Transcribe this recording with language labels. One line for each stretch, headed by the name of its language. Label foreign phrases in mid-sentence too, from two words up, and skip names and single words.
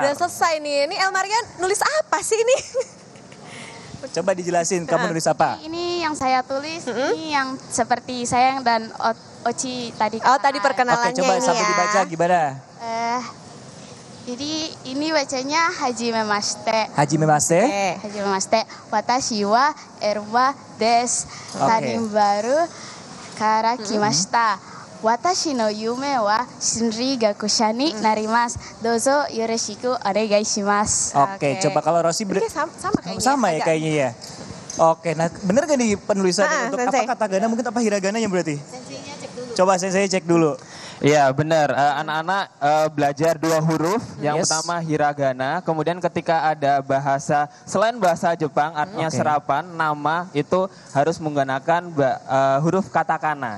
Indonesian: Udah selesai nih. Ini Elmarian nulis apa sih ini? Coba dijelasin kamu nulis apa? Ini yang saya tulis, ini yang seperti saya dan Oci tadi. Oh tadi perkenalannya Oke, coba ini sambil ya. dibaca gimana? Jadi ini bacanya hajimemashite.
Japanese: Hajimemashite. Hajimemashite. Watashi wa Erwa des. Tanin baru kara kimashita. 私の夢は心理学者になります. どうぞよろしくお願いします.
Indonesian: Oke, coba kalau Rosi Sama kayaknya. sama ya agak. kayaknya ya. Oke, nah bener gak nih penulisan untuk sensei. apa katakana mungkin apa hiragana yang berarti? Coba saya cek dulu. Iya benar, anak-anak belajar 2 huruf, yang pertama hiragana, kemudian ketika ada bahasa, selain bahasa Jepang artinya serapan, nama itu harus menggunakan huruf katakana.